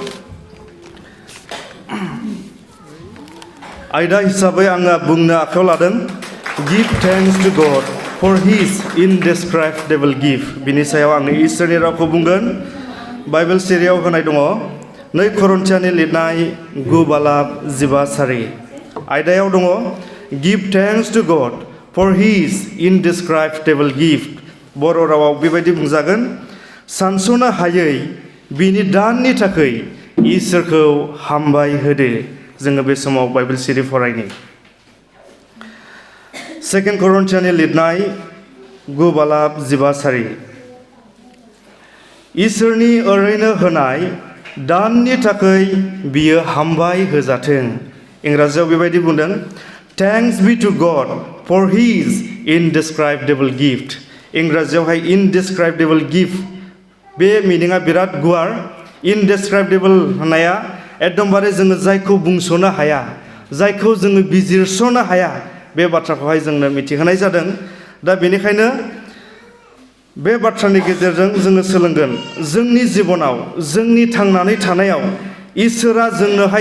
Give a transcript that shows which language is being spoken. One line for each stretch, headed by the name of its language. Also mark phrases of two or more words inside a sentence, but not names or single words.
English: Give thanks to God for his indescribable gift
Bodo: बिनि सायाव आङो इसोरनि रावखौ बुंगोन बाइबेल सिरियाव होनाय दङ 2 करिन्थियानि लिरनाय 9:12 आयदायाव दङ
English: Give thanks to God for his indescribable gift
Bodo: बर' रावाव बेबायदि बुंजागोन सानस'नो हायै बिनि दाननि थाखाय इसोरखौ हामबाय होदो जोङो बे समाव बाइबेल सिरि फरायनि 2 करिन्थियानि लिरनाय 9:12 इसोरनि ओरैनो होनाय दाननि थाखाय बियो हामबाय होजाथों इंराजियाव बेबायदि बुंदों
English: Thanks be to God for his indescribable gift.
Bodo: इंराजियावहाय
English: indescribable gift
Bodo: बे मिनिङा बिराद गुवार indescribable होननाया एकदमबारे जोङो जायखौ बुंस'नो हाया जायखौ जोङो बिजिरस'नो हाया बे बाथ्राखौहाय जोंनो मिथिहोनाय जादों दा बेनिखायनो बे बाथ्रानि गेजेरजों जोङो सोलोंगोन जोंनि जिबनाव जोंनि थांनानै थानायाव इसोरा जोंनोहाय